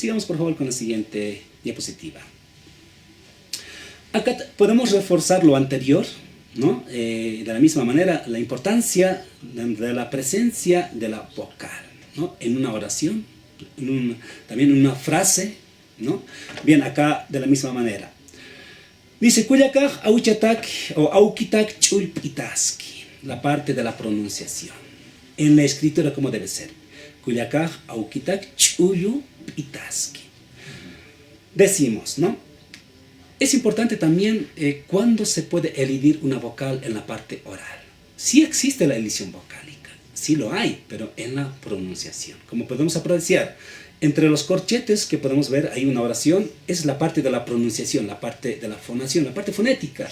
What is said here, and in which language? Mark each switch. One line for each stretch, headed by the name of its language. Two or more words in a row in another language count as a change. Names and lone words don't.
Spanish: Sigamos, por favor, con la siguiente diapositiva. Acá podemos reforzar lo anterior, ¿no? De la misma manera, la importancia de la presencia de la vocal, ¿no? En una oración, también en una frase, ¿no? Bien, acá de la misma manera. Dice,
Aymara: Kuyakaj auchatak o aukitak chulpitaski,
Spanish: la parte de la pronunciación. En la escritura, ¿cómo debe ser?
Aymara: Kuyakaj aukitak chulpitaski.
Spanish: Decimos, ¿no? Es importante también cuándo se puede elidir una vocal en la parte oral. Sí existe la elisión vocálica, sí lo hay, pero en la pronunciación. Como podemos apreciar, entre los corchetes que podemos ver hay una oración, es la parte de la pronunciación, la parte de la fonación, la parte fonética.